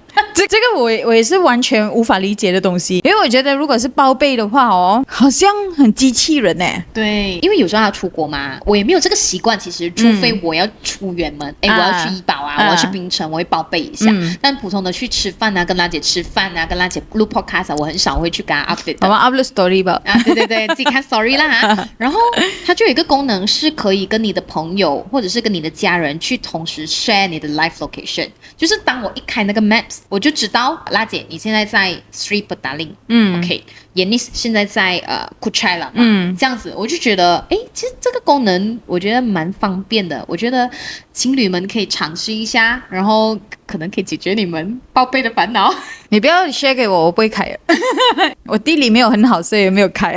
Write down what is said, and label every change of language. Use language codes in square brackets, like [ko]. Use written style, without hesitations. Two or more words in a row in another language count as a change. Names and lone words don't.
[zh] 這個我也是完全無法理解的東西，因為我覺得如果是報備的話好像很機器人對，因為有時候要出國嘛，我也沒有這個習慣。其實除非我要出遠門，我要去怡保我要去檳城，我會報備一下。但普通的去吃飯跟辣姐吃飯跟辣姐錄 podcast 我很少會去跟她 update 的。我們 [en] upload story 吧。 [zh] 對，自己看 story 啦然後它就有一個功能是可以跟你的朋友或者是跟你的家人去同時 share 你的 [en] live location， [zh] 就是當我一開那個 maps， 我就知道辣姐你現在在 Sri Petaling OK， Yanis 現在在Kuchai 了這樣子我就覺得其實這個功能我覺得蠻方便的，我覺得情侶們可以嘗試一下，然後可能可以解決你們報備的煩惱。你不要 share 給我不會開我地理沒有很好，所以沒有開